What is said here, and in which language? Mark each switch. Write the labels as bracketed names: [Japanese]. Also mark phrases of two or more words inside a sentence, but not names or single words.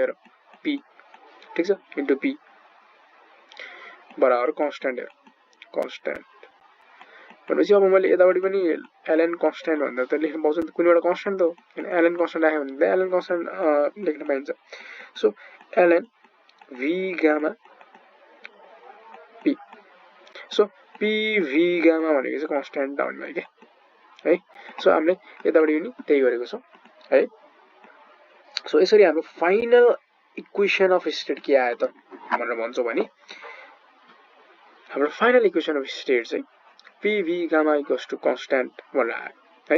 [Nepali] हेर पी ठीक छ [English] into P [Nepali] बराबर कन्स्टेन्ट। हेर कन्स्टेन्ट भनेपछि अब मैले यतापट्टि पनि [English] ln constant [Nepali] भन्दा त लेख्न पाउँछु नि, कुनै एउटा कन्स्टेन्ट त हो हैन। [English] ln constant [Nepali] राख्यो भने त [English] ln constant [Nepali] लेख्न पाइन्छ। [English] so ln V gamma P. [Nepali] सो [English] P V gamma [Nepali] भनेको चाहिँ कन्स्टेन्ट आउने भयो के है। सो हामीले यतापट्टि पनि त्यही गरेको छौँ है। सो यसरी हाम्रो [English] final equation of state [Nepali] के आयो त भनेर भन्छौँ भने हाम्रो [English] final equation of state [Nepali] चाहिँ [English] P gamma equals to constant [Nepali] भनेर आयो है।